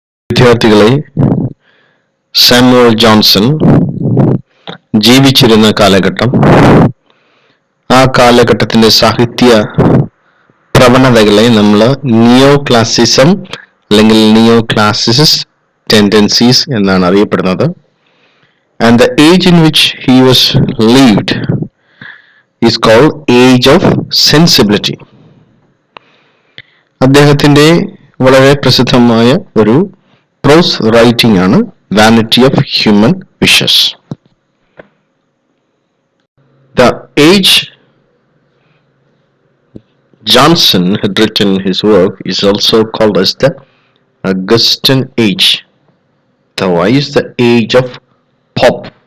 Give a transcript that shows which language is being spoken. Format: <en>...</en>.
<ml>വിദ്യാർത്ഥികളെ, Samuel Johnson ജീവിച്ചിരുന്ന കാലഘട്ടം, ആ കാലഘട്ടത്തിന്റെ സാഹിത്യ പ്രവണതകളെ നമ്മൾ നിയോ ക്ലാസിസം അല്ലെങ്കിൽ നിയോ ക്ലാസിസിസ്റ്റ് ടെൻഡൻസീസ് എന്നാണ് അറിയപ്പെടുന്നത്.</ml> <en>And the age in which he was lived is called age of sensibility.</en> <ml>അദ്ദേഹത്തിന്റെ വളരെ പ്രസിദ്ധമായ ഒരു പ്രോസ് റൈറ്റിംഗ് ആണ് vanity of human wishes.</ml> <en>The age Johnson had written his work is also called as the Augustan age. Otherwise, the age of pop.</en>